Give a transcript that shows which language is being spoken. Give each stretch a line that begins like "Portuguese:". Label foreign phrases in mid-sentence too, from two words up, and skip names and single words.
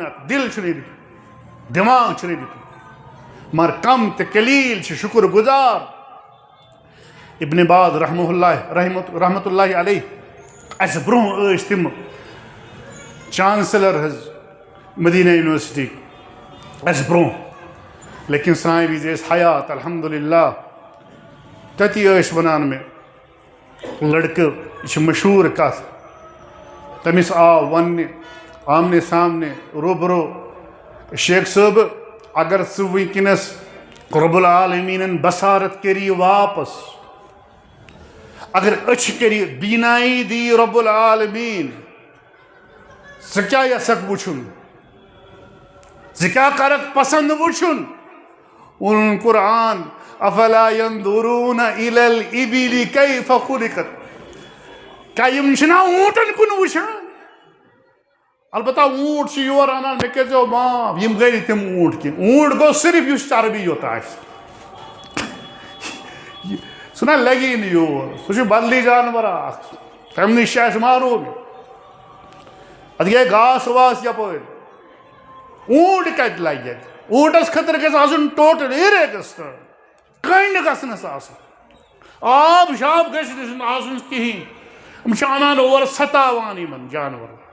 Kashmiri: دل چھُنہٕ دِتمُت دٮ۪ماغ چھُنہٕ دِتمُت مگر کم تہٕ قلیٖل چھِ شُکر گُزار ابن باز
Arabic: رحمت اللہ علیہ
Kashmiri: اَسہِ برونٛہہ ٲسۍ تِم چانسلر حظ مدینہ یونیورسٹی اَسہِ برونٛہہ لیکن سانہِ وِزِ ٲسۍ حیات الحمدللہ تٔتی ٲسۍ ونان مےٚ لڑکہٕ یہِ چھِ مشہوٗر کتھ تٔمِس آو وننہِ آمنے سامنے روبرو شیخ صٲب اگر ژٕ وٕنکٮ۪نس رب العالمیٖنن بصارت کٔری واپس اگر أچھ کٔری بینایی دی رب العالمیٖن ژٕ کیٛاہ یژھکھ وٕچھُن ژٕ کیٛاہ کرکھ پسنٛد وٕچھُن ووٚنُن قرآن
Arabic: افلا ينظرون الى الابل كيف خلقت
Kashmiri: کیٛاہ یِم چھِنا اوٗنٹن کُن وٕچھان البتہ اونٹ سے یور انان مے کٔرزیٚو معاف یم گٔے تِم اونٹ کینٛہہ اونٹ گوٚو صرف یُس چربی یوت آسہِ سُہ نہ لگی نہٕ یور سُہ چھُ بدلی جانور اکھ تمہِ نِش چھِ اَسہِ معروٗم اتھ گٔے گاسہٕ واسہٕ یپٲرۍ اونٹ کتہِ لگہِ اتہِ اونٹس خٲطرٕ گژھِ آسُن ٹوٹل اِریگِستان کنڈ گژھنس آسُن آب شاب گژھِ نہٕ آسُن کِہیٖنۍ یِم چھِ انان اور ستاوان یِمن جانورن